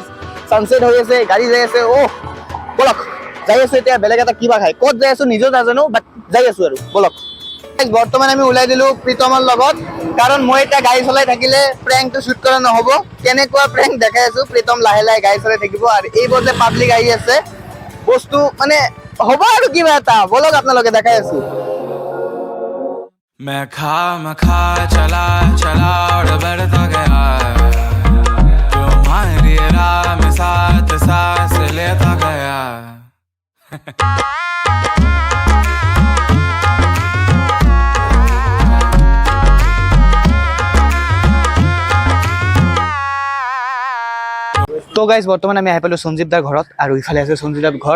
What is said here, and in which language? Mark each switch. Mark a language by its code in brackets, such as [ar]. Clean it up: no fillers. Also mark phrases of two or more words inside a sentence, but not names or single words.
[as] সানসেট হৈ আছে, গাড়ী যাই আছে, বলক যাই আছো এতিয়া বেলেগ এটা কিবা খাই ক'ত যাই আছো নিজেও নাজানো, বাট যাই আছো আৰু বলক। বৰ্তমান আমি ওলাই দিলো প্ৰীতমৰ লগত, কাৰণ মই এতিয়া গাড়ী চলাই থাকিলে প্ৰেংকটো শ্বুট কৰা নহ'ব। কেনেকুৱা প্ৰেংক দেখাই আছো, প্ৰীতম লাহে লাহে গাড়ী চলাই থাকিব আৰু এইবোৰ যে পাব্লিক আহি আছে বস্তু মানে হ'ব আৰু কিবা এটা বলক আপোনালোকে দেখাই আছো। [hi] मैं खा चला और बढ़ता गया तुम्हारी राह में साथ सांस लेता गया [as] তো গাইজ বৰ্তমান আমি আহি পালোঁ সঞ্জীৱ দাৰ ঘৰত আৰু ইফালে আছে সঞ্জীৱ দাৰ ঘৰ।